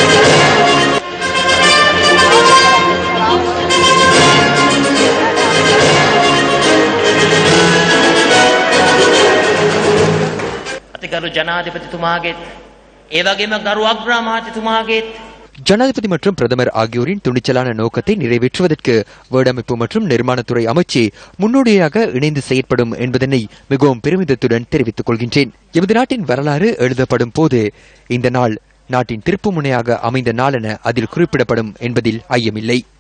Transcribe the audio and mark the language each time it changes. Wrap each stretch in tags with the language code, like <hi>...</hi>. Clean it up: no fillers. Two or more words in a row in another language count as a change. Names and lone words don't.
<si>අතිගරු ජනාධිපතිතුමාගේ ඒ වගේම ගරු අග්‍රාමාත්‍යතුමාගේ</si> <ta>ஜனாதிபதி மற்றும் பிரதமர் ஆகியோரின் துணிச்சலான நோக்கத்தை நிறைவேற்றுவதற்கு வீடமைப்பு மற்றும் நிர்மாணத்துறை அமைச்சு முன்னோடியாக இணைந்து செயற்படும் என்பதனை மிகவும் பெருமிதத்துடன் தெரிவித்துக் கொள்கின்றேன். எமது நாட்டின் வரலாறு எழுதப்படும் போது இந்த நாள் நாட்டின் திருப்பு முனையாக அமைந்த நாள் என அதில் குறிப்பிடப்படும் என்பதில் ஐயமில்லை.</ta>